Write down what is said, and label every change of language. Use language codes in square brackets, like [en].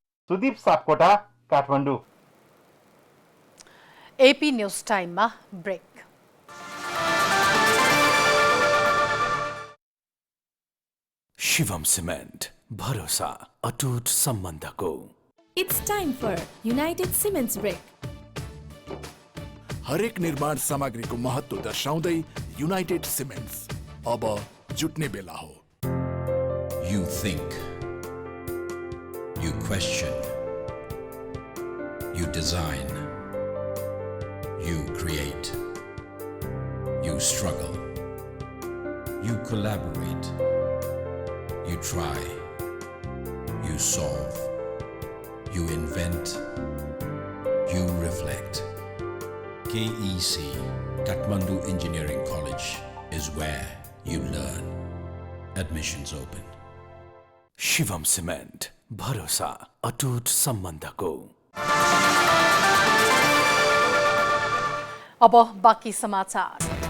[ne] Sudeep Sapkota, Kathmandu. AP news टाइममा brake. Shivam cement, भरोसा अटुट सम्बन्धको। [en] It's time for United Cements Break. [ne] हरेक निर्माण सामग्रीको महत्व दर्शाउँदै युनाइटेड सिमेन्ट्स अब जुट्ने बेला हो। [en] You think, you question, you design, you create, you struggle, you collaborate, you try, you solve, you invent, you reflect. KEC, Kathmandu Engineering College, is where you learn. Admissions open. [ne] Shivam cement, भरोसा अटुट सम्बन्धको। अब बाँकी समाचार।